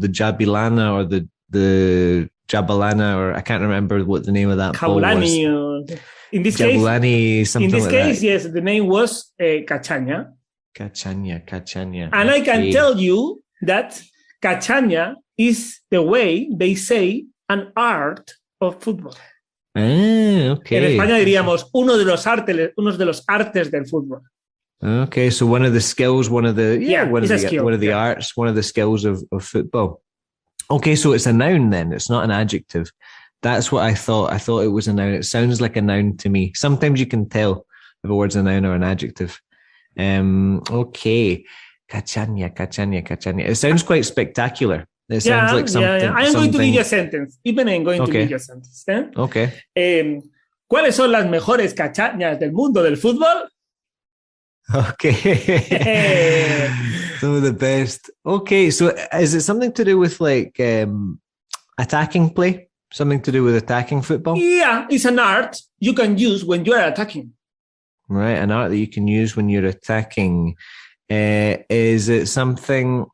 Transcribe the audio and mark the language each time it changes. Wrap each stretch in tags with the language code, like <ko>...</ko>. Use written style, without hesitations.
<en>The Jabilana or the Jabalana, or I can't remember what the name of that ball was. In this Jabulani, case, yes, the name was Cachaña. Cachaña. And I can tell you that Cachaña is the way they say an art of football. Okay.</en> <es>En España diríamos uno de los artes del fútbol.</es> <en>Okay, so one of the skills, one of the arts, one of the skills of football. Okay, so it's a noun then. It's not an adjective. That's what I thought. I thought it was a noun. It sounds like a noun to me. Sometimes you can tell if a word's a noun or an adjective. Okay. Cachaña. It sounds quite spectacular. It sounds like something. Yeah. I'm going to give you a sentence. To give you a sentence. Okay.</en> <es>¿Cuáles son las mejores cachañas del mundo del fútbol?</es> <en>Okay. Some of the best. Okay, so is it something to do with like attacking play? Something to do with attacking football? Yeah, it's an art you can use when you are attacking. Right, an art that you can use when you're attacking. Is it something...</en>